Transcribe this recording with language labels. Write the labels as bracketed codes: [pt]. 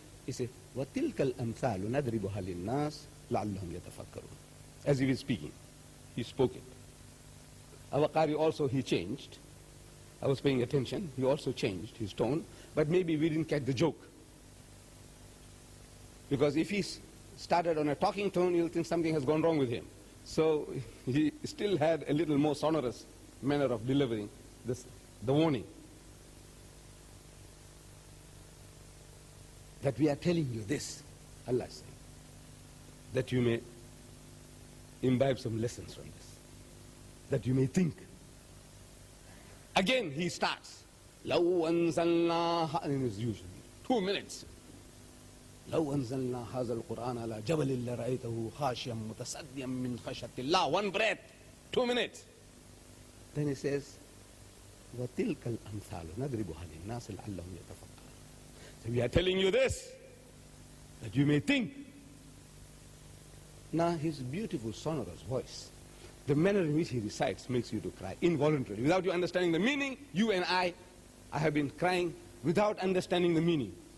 [en] He says, [ar] وَتِلْكَ الْأَمْثَالُ نَضْرِبُهَا لِلنَّاسِ لَعَلَّهُمْ يَتَفَكَّرُونَ. [en] As if he's speaking. He spoke it. Our Qari also, he changed. I was paying attention. He also changed his tone. But maybe we didn't catch the joke. Because if he started on a talking tone, you'll think something has gone wrong with him. So he still had a little more sonorous manner of delivering the warning. That we are telling you this, Allah is saying, that you may imbibe some lessons from this, that you may think. Again he starts, [ar] لو أنزلنا, [en] and it's usually 2 minutes. [ar] لو أنزلنا هذا القرآن على جبل لرأيته خاشعا متصدعا من خشية الله. [en] 1 breath, 2 minutes. Then he says, [ar] وتلك الأمثال نضربها للناس لعلهم يتفكرون. [en] So we are telling you this, that you may think. Now his beautiful sonorous voice, the manner in which he recites makes you to cry involuntarily. Without you understanding the meaning, you and I have been crying without understanding the meaning.